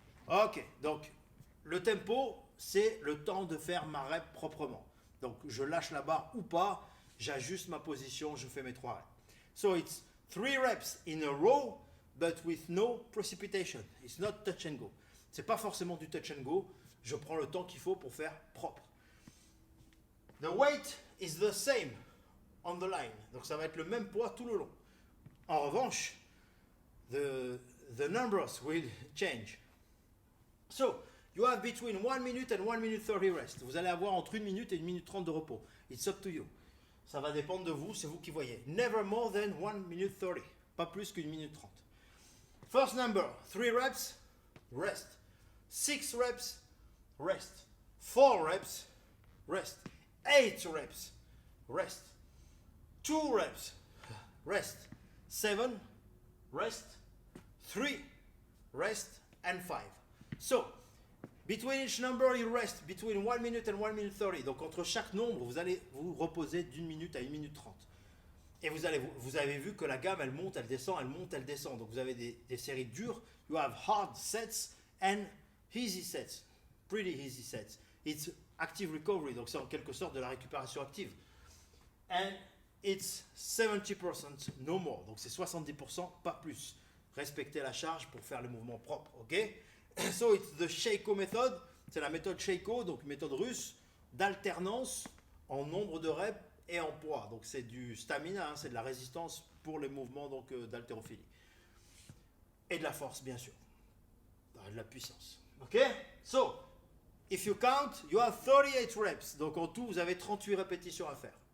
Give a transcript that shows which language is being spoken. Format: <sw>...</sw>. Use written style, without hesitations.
<fr>Ok. Donc, le tempo, c'est le temps de faire ma rep proprement. Donc, je lâche la barre ou pas, j'ajuste ma position, je fais mes 3 reps.</fr> <en>So, it's 3 reps in a row, but with no precipitation. It's not touch and go.</en> <fr>C'est pas forcément du touch and go. Je prends le temps qu'il faut pour faire propre.</fr> <en>The weight is the same on the line.</en> <fr>Donc, ça va être le même poids tout le long. En revanche,</fr> <en>the numbers will change. So, you have between 1 minute and 1 minute 30 rest.</en> <fr>Vous allez avoir entre 1 minute et 1 minute 30 de repos.</fr> <en>It's up to you.</en> <fr>Ça va dépendre de vous, c'est vous qui voyez.</fr> <en>Never more than 1 minute 30.</en> <fr>Pas plus qu'une minute 30.</fr> <en>First number, 3 reps, rest. 6 reps, rest. 4 reps, rest. 8 reps, rest. 2 reps, rest. 7, rest. 3, rest. And 5. So, between each number, you rest between 1 minute and 1 minute 30.</en> <fr>Donc, entre chaque nombre, vous allez vous reposer d'1 minute à 1 minute 30. Et vous avez vu que la gamme, elle monte, elle descend, elle monte, elle descend. Donc, vous avez des séries dures.</fr> <en>You have hard sets and easy sets. Pretty easy sets. It's active recovery.</en> <fr>Donc, c'est en quelque sorte de la récupération active.</fr> <en>And it's 70%, no more.</en> <fr>Donc, c'est 70%, pas plus. Respectez la charge pour faire le mouvement propre, ok?</fr> <en>So it's the Sheiko method,</en> <fr>c'est la méthode Sheiko, donc méthode russe, d'alternance en nombre de reps et en poids. Donc c'est du stamina, hein, c'est de la résistance pour les mouvements donc d'haltérophilie. Et de la force, bien sûr. De la puissance. Ok?</fr> <en>So, if you count, you have 38 reps.</en> <fr>Donc en tout, vous avez 38 répétitions à faire.</fr>